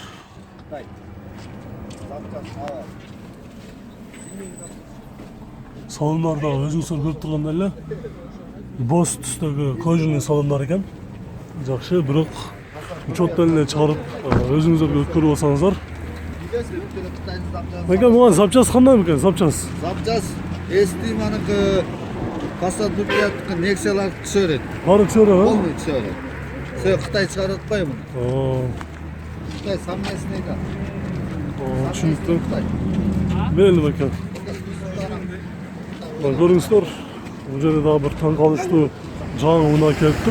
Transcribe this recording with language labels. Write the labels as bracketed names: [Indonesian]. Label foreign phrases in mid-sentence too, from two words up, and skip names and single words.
[Kyrgyz] Салондарда өзүңүздөр көрүп тургандай эле боз түстөгү кожаный салондар экен. Жакшы, бирок учеттон эле чыгарып өзүңүздөр өткөрүп алсаңыздар. Экен буга запчас кандай экен, запчас? Запчас эски маныкы Passat Ducati Nexia'lar түшө берет. Баары түшө берет, Полный түшө берет. Сен Кытай чыгарып атпайбы муну? Кытай саммесине экен. Түшүнүктүү. Мейли бекен. Көрүңүздөр, бул жерде дагы бир таң калыштуу жаңы унаа келиптир.